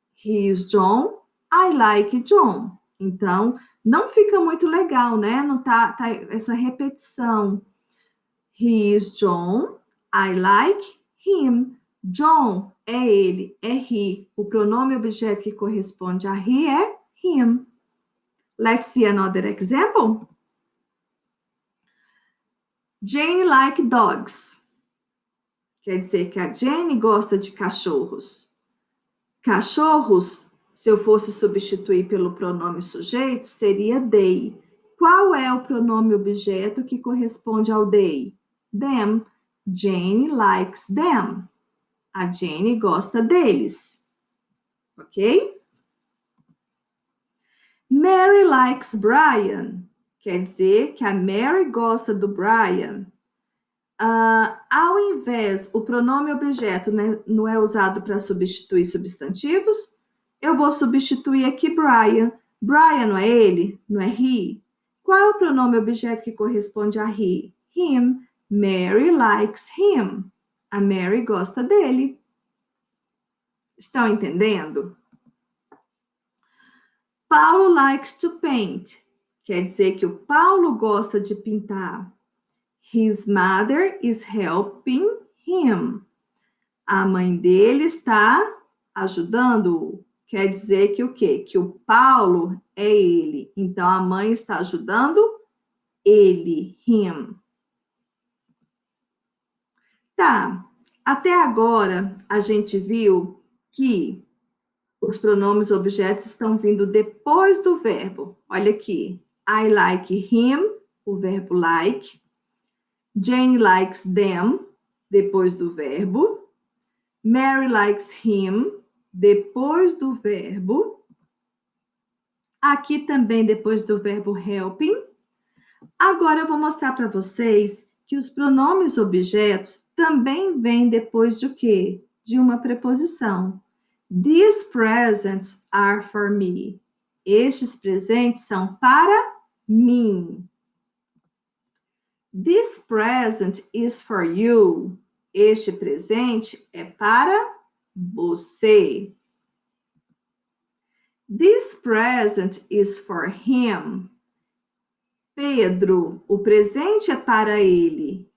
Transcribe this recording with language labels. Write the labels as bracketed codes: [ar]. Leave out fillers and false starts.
[en] He is John, I like John. [pt] Então, não fica muito legal, né? Não tá essa repetição. [en] He is John, I like him. [pt] John é ele, é he. O pronome objeto que corresponde a he é him. [en] Let's see another example. Jane like dogs. [pt] Quer dizer que a Jane gosta de cachorros. Cachorros, se eu fosse substituir pelo pronome sujeito, seria they. Qual é o pronome objeto que corresponde ao they? [en] Them. Jane likes them. [pt] A Jane gosta deles. Ok? [en] Mary likes Brian. [pt] Quer dizer que a Mary gosta do Brian. Ao invés, o pronome objeto, né, não é usado para substituir substantivos, eu vou substituir aqui Brian. Brian não é ele? Não é he? Qual é o pronome objeto que corresponde a he? [en] Him. Mary likes him. [pt] A Mary gosta dele. Estão entendendo? [en] Paulo likes to paint. [pt] Quer dizer que o Paulo gosta de pintar. [en] His mother is helping him. [pt] A mãe dele está ajudando-o. Quer dizer que o quê? Que o Paulo é ele. Então, a mãe está ajudando ele, him. Tá. Até agora, a gente viu que os pronomes objetos estão vindo depois do verbo. Olha aqui. [en] I like him, [pt] o verbo like. [en] Jane likes them, [pt] depois do verbo. [en] Mary likes him, [pt] depois do verbo. Aqui também depois do verbo helping. Agora eu vou mostrar para vocês que os pronomes objetos também vêm depois de o quê? De uma preposição. [en] These presents are for me. [pt] Estes presentes são para mim. [en] This present is for you. [pt] Este presente é para você. [en] This present is for him. [pt] Pedro, o presente é para ele.